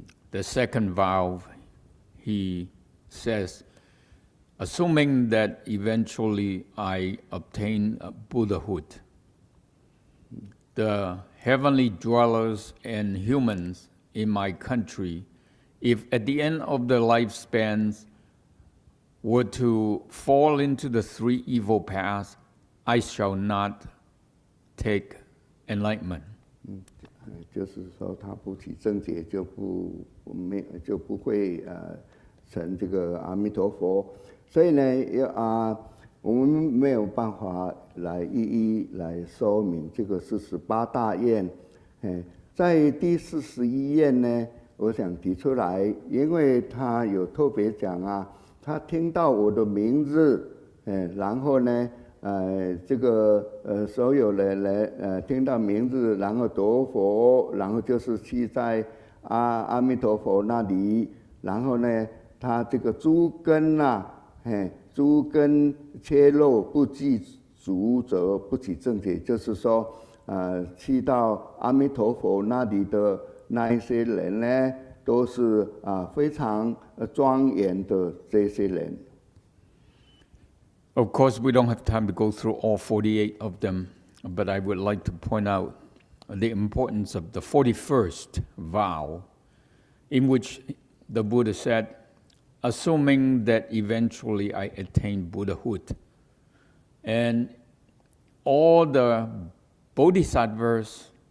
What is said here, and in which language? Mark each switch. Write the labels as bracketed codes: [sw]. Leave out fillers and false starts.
[en] The second vow, he says, assuming that eventually I obtain Buddhahood, the heavenly dwellers and humans in my country, if at the end of their lifespans were to fall into the three evil paths, I shall not take enlightenment. [zh] 就是说他不起正觉就不会成这个阿弥陀佛，所以呢我们没有办法来一一来说明这个48大愿。在第41愿呢，我想提出来，因为他有特别讲他听到我的名字，然后呢这个所有人来听到名字，然后得佛，然后就是去在阿弥陀佛那里，然后呢他这个诸根诸根切肉不具足则不起正觉，就是说去到阿弥陀佛那里的那一些人呢，都是非常庄严的这些人。 [en] Of course, we don't have time to go through all 48 of them, but I would like to point out the importance of the 41st vow, in which the Buddha said, assuming that eventually I attain Buddhahood, and all the bodhisattvas